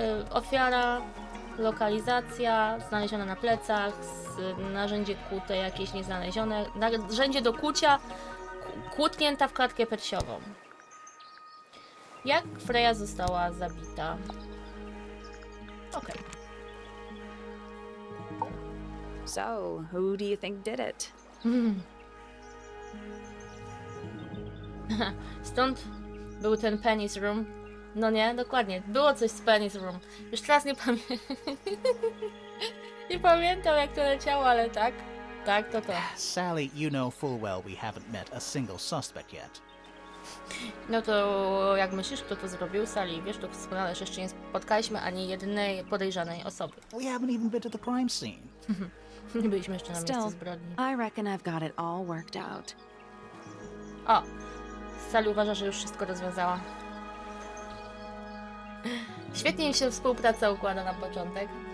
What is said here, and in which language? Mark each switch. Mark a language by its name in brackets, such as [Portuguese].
[Polish] Ofiara, lokalizacja, znaleziona na plecach, narzędzie kłute jakieś nieznalezione, narzędzie do kłucia, kłutnięta w klatkę piersiową. Jak Freya została zabita? Okej. [English] So, who do you think did it? [Polish] Stąd był ten Penny's Room. No nie, dokładnie. Było coś z Penny's Room. Już teraz nie pamiętam. Nie pamiętam jak to leciało, ale tak. Tak, to to. [English] Sally, you know full well we haven't met a single suspect yet. [Polish] No to jak myślisz, kto to zrobił? Sally, wiesz doskonale, że jeszcze nie spotkaliśmy ani jednej podejrzanej osoby. [English] We haven't even been to the crime scene. [Polish] Nie byliśmy jeszcze na miejscu [English] Still, [Polish] zbrodni. [English] I reckon I've got it all worked out. [Polish] O! Sally uważa, że już wszystko rozwiązała. Świetnie im się współpraca układa na początek.